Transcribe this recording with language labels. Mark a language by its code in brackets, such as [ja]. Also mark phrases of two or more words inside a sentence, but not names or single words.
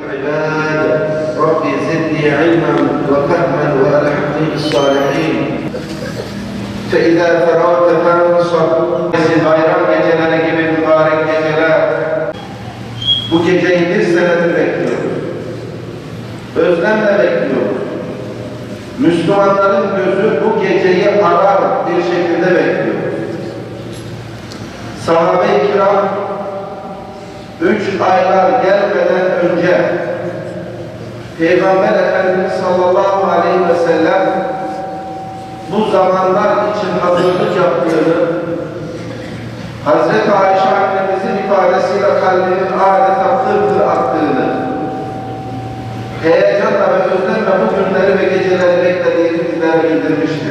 [ar] العباد رب زدني علما وفهما وألحقني بالصالحين فإذا فرغت فانصب. [tr] Bayram geceleri gibi mübarek geceler. Bu geceyi bir senedir bekliyoruz. Özlemle bekliyoruz. Müslümanların gözü bu geceyi arar bir şekilde bekliyor. Sahabe-i kiram 3 aylar gelmeden önce Peygamber Efendimiz [ar] صلى الله عليه وسلم [tr] bu zamanlar için hazırlık yaptığını, Hazreti Ayşe annemizin ifadesiyle kalbinin adeta tır attığını, heyecanla ve özlemle bu günleri ve geceleri beklediğini bizlere bildirmiştir.